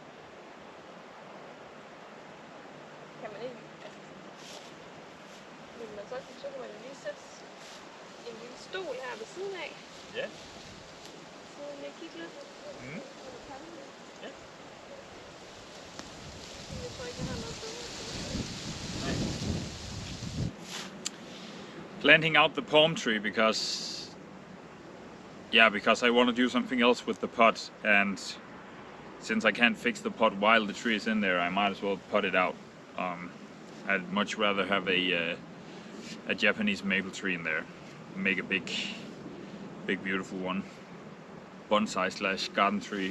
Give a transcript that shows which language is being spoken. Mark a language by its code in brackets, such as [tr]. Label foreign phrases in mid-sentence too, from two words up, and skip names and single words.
[da] Kan man ikke, altså, vil man så kan man jo lige sætte en lille stol her ved siden af. Ja. Så lige kigge lidt. Mm. Ja. Jeg tror ikke, jeg har noget bedre. [en] Planting out the palm tree because I want to do something else with the pot, and since I can't fix the pot while the tree is in there, I might as well pot it out. I'd much rather have a Japanese maple tree in there, make a big beautiful one, bonsai / garden tree.